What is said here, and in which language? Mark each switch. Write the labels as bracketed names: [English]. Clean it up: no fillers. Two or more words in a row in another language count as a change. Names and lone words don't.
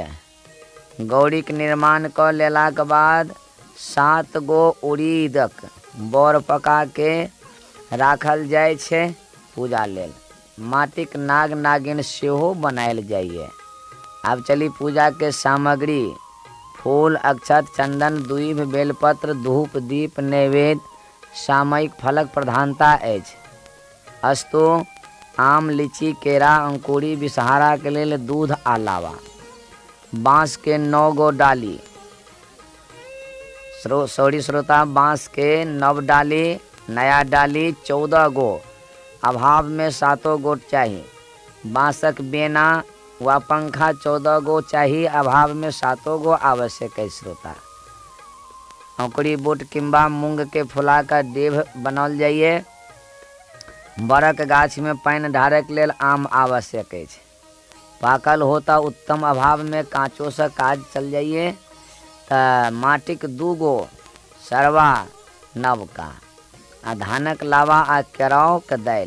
[Maithili] गौरी के निर्माण कऽ लेलाक बाद 7 गो उड़ीदक बर पका के राखल जाइ छै पूजा लेल। माटिक नाग नागिन सेहो बनायल जाइए। आब चली पूजा के सामग्री। फूल अक्षत चंदन दूइभ बेलपत्र धूप दीप नैवेद्य सामयिक फलक प्रधानता अछि। अस्तु आम लीची केरा अंकुरी विषहारा के लेल दूध आ लावा। बाँस के 9 गो डाली। श्रोता बाँस के 9 डाली, नया डाली 14 गो, अभाव में 7 गो चाहिए। बाँसक बेना व पंखा 14 गो चाहिए, अभाव में 7 गो आवश्यक है। श्रोता अंकुरी बूट किंबा मूंग के फुला का डेभ बनाल जाइए। बरक गाछ में पानि ढारक लेल आम आवश्यक है। पाकल होता उत्तम, अभाव में काँचो से काज चल जाइए। तो माटिक 2 गो सरवा नवका आ धानक लावा आ केराव के दालि।